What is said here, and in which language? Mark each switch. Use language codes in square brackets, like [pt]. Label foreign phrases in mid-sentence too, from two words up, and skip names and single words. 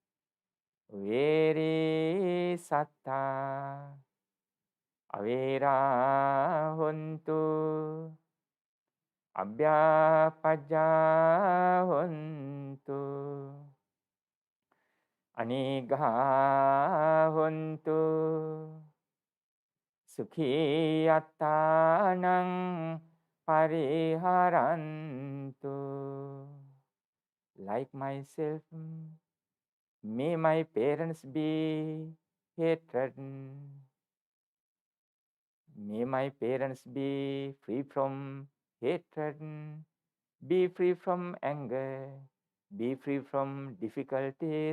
[pi] veri satta avera hontu abhyapajja hontu anigha hontu sukhi attanang pariharantu. [en] Like myself, may my parents be hatred. May my parents be free from hatred, be free from anger, be free from difficulties.